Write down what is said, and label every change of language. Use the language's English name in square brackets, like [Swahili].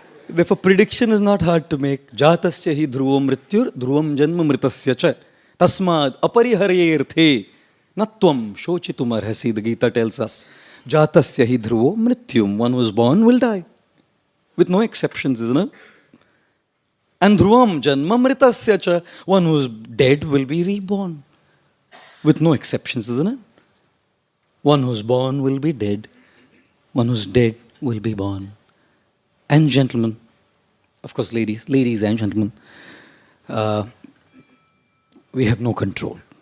[English] Therefore, prediction is not hard to make. [Sanskrit] जातस्य हि ध्रुवो मृत्युर ध्रुवम जन्म मृतस्य च तस्माद् अपरिहर्येऽर्थे न त्वं शोचितुमर्हसि. [English] The Gita tells us, [Sanskrit] जातस्य हि ध्रुवो मृत्युम. [English] One who is born will die, with no exceptions, isn't it? [Sanskrit] And ध्रुवम जन्म मृतस्य च. [English] One who is dead will be reborn, with no exceptions, isn't it? One who is born will be dead. One who is dead will be born. And gentlemen, of course ladies and gentlemen, we have no control.